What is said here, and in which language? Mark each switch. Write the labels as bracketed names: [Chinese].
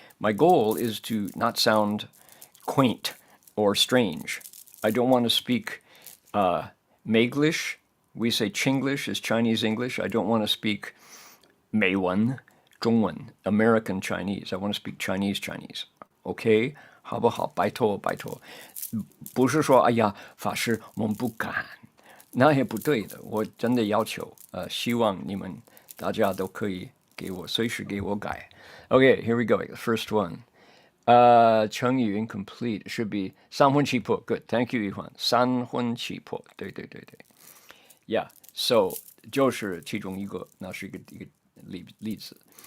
[English] My goal is to not sound quaint or strange. I don't want to speak Meiglish. We say Chinglish is Chinese English. I don't want to speak Meiwen, Zhongwen, American Chinese. I want to speak Chinese Chinese. [Chinese] OK， 好不好？拜托拜托，不是说哎呀，法师我们不敢，那也不对的。我真的要求，希望你们大家都可以随时给我改。 [English] OK, here we go. The first one. 成语 incomplete should be 三魂七魄. Good, thank you, Yuan. [Chinese] 三魂七魄，对。 [English] Yeah, so [Chinese] 就是其中一个，那是一个例子。